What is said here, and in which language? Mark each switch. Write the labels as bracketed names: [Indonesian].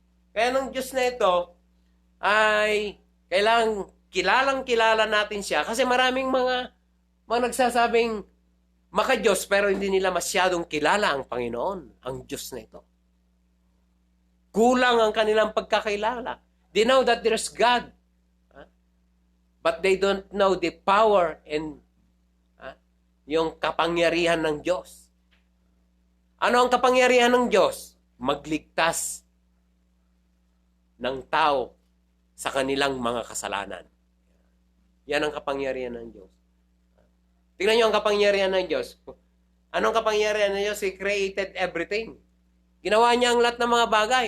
[Filipino] Kaya ng Diyos na ito ay kailangang kilala natin siya kasi maraming mga nagsasabing maka-Diyos pero hindi nila masyadong kilala ang Panginoon, ang Diyos na ito. Kulang ang kanilang pagkakilala. [English] They know that there's God. But they don't know the power and [Filipino] yung kapangyarihan ng Diyos. Ano ang kapangyarihan ng Diyos? Magligtas ng tao sa kanilang mga kasalanan. Yan ang kapangyarihan ng Diyos. Tingnan nyo ang kapangyarihan ng Diyos. Anong kapangyarihan ng Diyos? [English] He created everything. [Filipino] Ginawa niya ang lahat ng mga bagay.